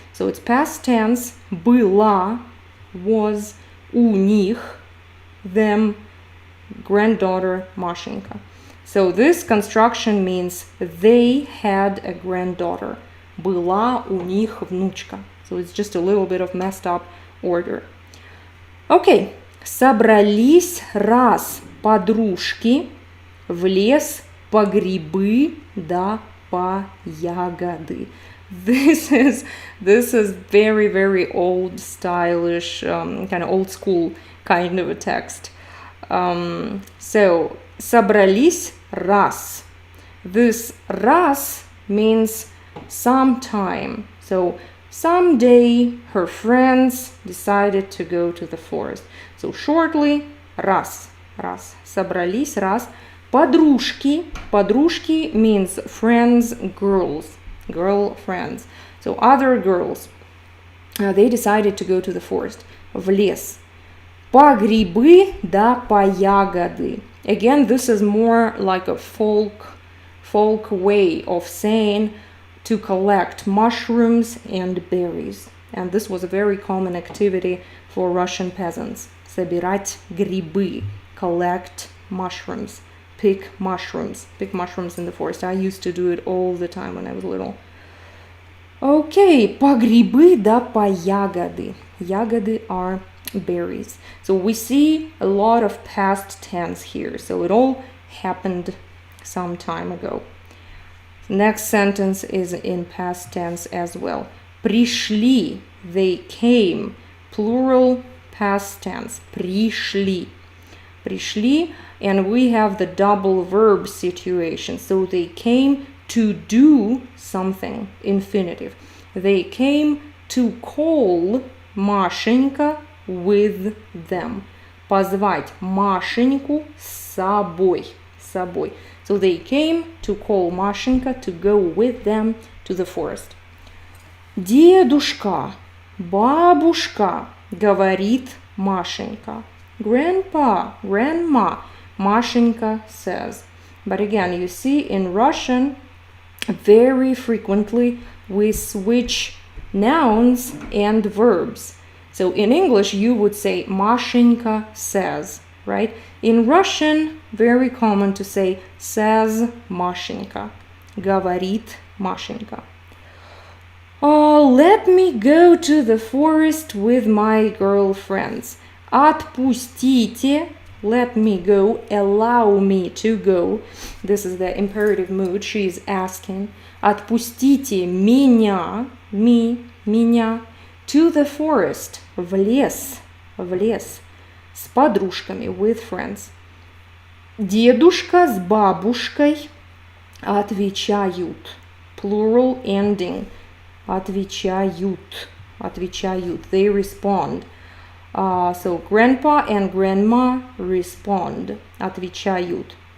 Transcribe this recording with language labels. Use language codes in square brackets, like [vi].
[en] So it's past tense. Была, was, [ru] у них, [en] them, granddaughter Mashenka. So this construction means they had a granddaughter. [ru] была у них внучка. [en] So it's just a little bit of messed up order. Okay. [ru] Собрались раз подружки в лес по грибы да по ягоды. [en] This is very, very old, stylish, kind of old school kind of a text. So, [ru] собрались раз. [en] This раз means sometime. So, someday her friends decided to go to the forest. So, shortly, раз. [ru] Собрались раз. Подружки. [en] Подружки means friends, girls. Girl friends. So, other girls. They decided to go to the forest. [ru] В лес. По грибы да по ягоды. [en] Again, this is more like a folk way of saying to collect mushrooms and berries. And this was a very common activity for Russian peasants. [ru] Собирать грибы, [en] collect mushrooms, pick mushrooms in the forest. I used to do it all the time when I was little. Okay, [ru] по грибы да по ягоды. [en] Ягоды are berries. So we see a lot of past tense here. So it all happened some time ago. Next sentence is in past tense as well. Пришли, they came, plural past tense. [ru] Пришли. [en] Пришли, and we have the double verb situation. So they came to do something, infinitive. They came to call Машенька with them. [ru] Позвать Машеньку с собой. [en] So they came to call Машенька to go with them to the forest. [ru] Дедушка, бабушка, говорит Машенька. [en] Grandpa, grandma, Машенька says. But again, you see in Russian, very frequently we switch nouns and verbs. So in English, you would say Машенька says, right? In Russian, very common to say says Машенька, [ru] говорит Машенька. [en] Let me go to the forest with my girlfriends. Отпустите, let me go, allow me to go. This is the imperative mood. She is asking. [ru] Отпустите меня, меня, [en] to the forest, [ru] в лес, с подружками, [en] with friends. [ru] Дедушка с бабушкой отвечают, [en] plural ending, [ru] отвечают, [en] they respond. So grandpa and grandma respond, отвечают.